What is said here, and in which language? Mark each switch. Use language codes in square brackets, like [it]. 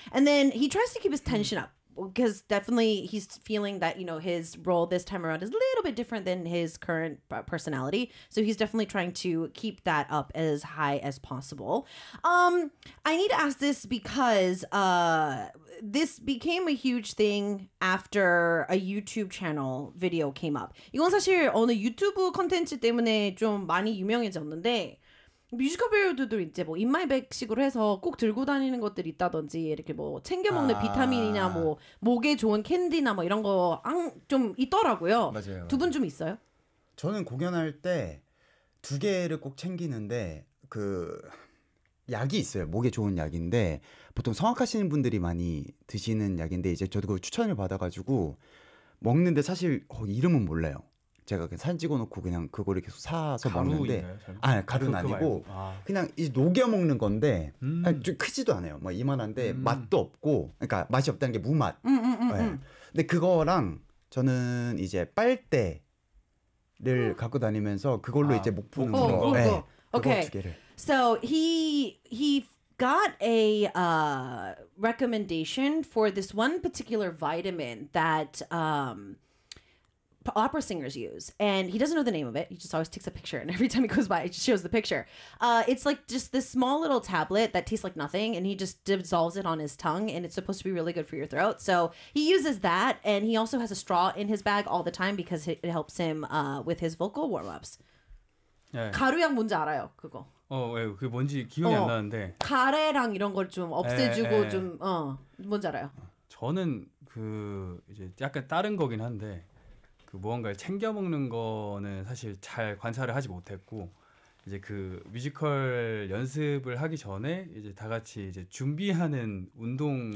[en] And then he tries to keep his tension up because definitely he's feeling that, you know, his role this time around is a little bit different than his current personality. So he's definitely trying to keep that up as high as possible. I need to ask this because this became a huge thing after a YouTube channel video came up. [ko] 이건 사실 어느 유튜브 콘텐츠 때문에 좀 많이 유명해졌는데 뮤지컬 배우들도 이제 뭐 인마이백 식으로 해서 꼭 들고 다니는 것들이 있다든지 이렇게 뭐 챙겨 먹는 비타민이나 뭐 목에 좋은 캔디나 뭐 이런 거 좀 있더라고요. 맞아요. 두 분 좀 있어요? 저는 공연할 때 두 개를 꼭 챙기는데 그 약이 있어요. 목에 좋은 약인데 보통 성악하시는 분들이 많이 드시는 약인데 이제 저도 그 추천을 받아가지고 먹는데 사실 이름은 몰라요. 제가 그냥 사진 찍어놓고 그냥 그거를 계속 사서 먹는데 가루는 아니고 그냥 이제 녹여 먹는 건데 좀 크지도 않아요. 뭐 이만한데 맛도 없고 그러니까 맛이 없다는 게 무맛. 근데 그거랑 저는 이제 빨대를 갖고 다니면서 그걸로 이제 목 푸는 거. 네. 오케이. 두 개를. [en] So he got a recommendation for this one particular vitamin that opera singers use, and he doesn't know the name of it. He just always takes a picture, and every time he goes by, it just shows the picture. It's like just this small little tablet that tastes like nothing, and he just dissolves it on his tongue, and it's supposed to be really good for your throat. So he uses that, and he also has a straw in his bag all the time because it helps him with his vocal warm-ups. [ko] 네. 가루약 뭔지 알아요, 그거? 왜 그게 뭔지 기억이 안 나는데 카레랑 이런 걸 좀 없애주고 좀 뭔지 알아요? 저는 그 이제 약간 다른 거긴 한데 그 무언가를 챙겨 먹는 거는 사실 잘 관찰을 하지 못했고 이제 그 뮤지컬 연습을 하기 전에 이제 다 같이 이제 준비하는 운동